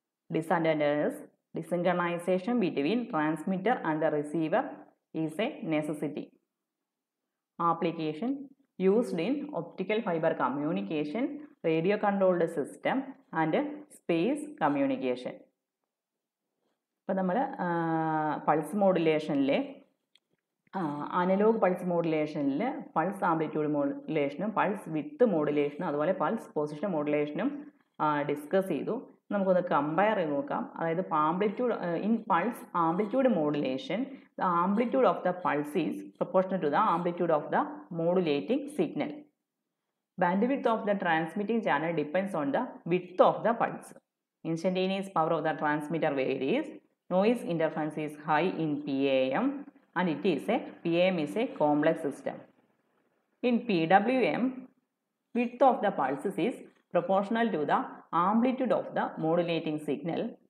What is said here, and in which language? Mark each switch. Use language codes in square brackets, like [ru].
[en] Disadvantage is, desynchronization between transmitter and the receiver is a necessity. Application used in optical fiber communication, radio controlled system and space communication. [ml] ഇപ്പോൾ നമ്മൾ pulse മോഡുലേഷനിലെ analogue pulse മോഡുലേഷനിൽ pulse amplitude മോഡുലേഷനും pulse വിത്ത് മോഡുലേഷനും അതുപോലെ pulse position മോഡുലേഷനും discuss ചെയ്തു. നമുക്കൊന്ന് compare ചെയ്ത് നോക്കാം. അതായത് [en] Amplitude in pulse amplitude modulation, the amplitude of the pulse is proportional to the amplitude of the modulating signal. Bandwidth of the transmitting channel depends on the width of the pulse. Instantaneous power of the transmitter varies. Noise interference is high in PAM, and PAM is a complex system. In PWM, width of the pulses is proportional to the amplitude of the modulating signal.